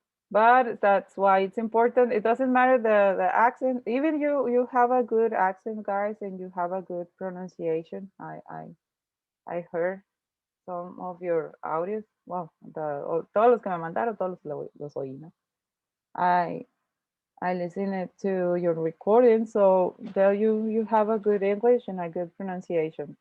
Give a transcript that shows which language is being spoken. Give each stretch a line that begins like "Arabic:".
English: But that's why it's important. It doesn't matter the accent. Even you have a good accent, guys, and you have a good pronunciation. I heard some of your audios.
Spanish: Well, todos los que me mandaron, todos los oí, ¿no?
English: I listened to your recording, so there you have a good English and a good pronunciation.